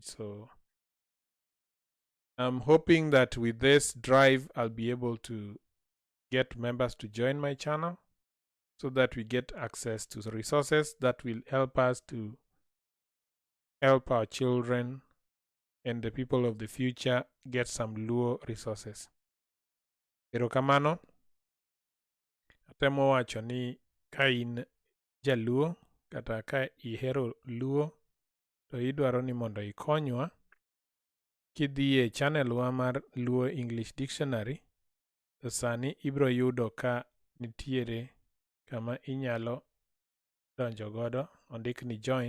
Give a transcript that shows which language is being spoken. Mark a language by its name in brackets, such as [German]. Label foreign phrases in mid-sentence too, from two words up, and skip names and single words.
[English] So I'm hoping that with this drive, I'll be able to get members to join my channel so that we get access to the resources that will help us to help our children and the people of the future get some Luo resources. [Luo (Kenya and Tanzania)] Erokamano. Atemo wacho ni ka in jaluo kata ka ihero Luo to idwaro ni mondo ikonywa kidhi e channel wa mar Luo English Dictionary, to sani ibro yudo ka nitiere kama inyalo donjo godo, ondik ni join.